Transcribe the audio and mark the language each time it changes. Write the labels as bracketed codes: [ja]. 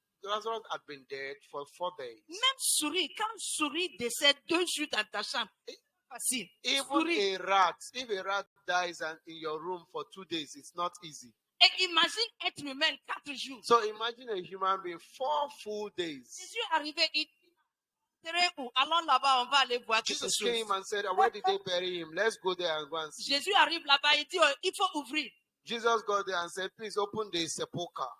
[en] Lazarus had been dead for 4 days. [fr] Même souris, quand souris décède 2 jours dans ta chambre, facile. [en] Even [fr] Souris. [en] a rat, if a rat dies in your room for 2 days, it's not easy. [fr] Et imagine être humain 4 jours. [en] So imagine a human being 4 full days. [fr] Jésus est arrivé, il était où? Allons là-bas, on va aller voir quelque [en] Jesus [fr] chose. [en] came and said, where did they bury him? Let's go there and go and see. [fr] Jésus arrive là-bas, il dit, oh, il faut ouvrir. [en] Jesus got there and said, please open the sepulchre.